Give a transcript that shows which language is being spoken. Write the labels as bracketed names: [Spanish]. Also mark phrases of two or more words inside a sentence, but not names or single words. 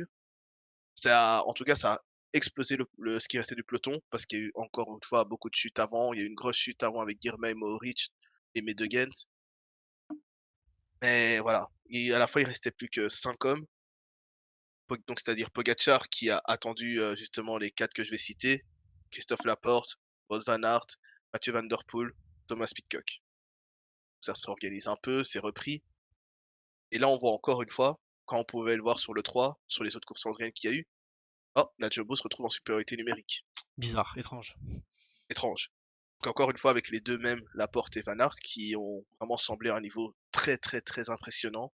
[French] En tout cas, ça a explosé ce qui restait du peloton, parce qu'il y a eu encore une fois beaucoup de chutes avant. Il y a eu une grosse chute avant avec Girmay, Mohoric et Medegens. Mais voilà, à la fin, il restait plus que 5 hommes. Donc, c'est-à-dire Pogacar qui a attendu justement les 4 que je vais citer, Christophe Laporte, Wout van Aert, Mathieu Van Der Poel, Thomas Pidcock. Ça se réorganise un peu, c'est repris. Et là, on voit encore une fois, quand on pouvait le voir sur le 3, sur les autres courses andriennes qu'il y a eu, oh, la Jumbo se retrouve en supériorité numérique. Bizarre, étrange. Étrange. Donc encore une fois, avec les deux mêmes, Laporte et Van Aert, qui ont vraiment semblé à un niveau très très très impressionnant.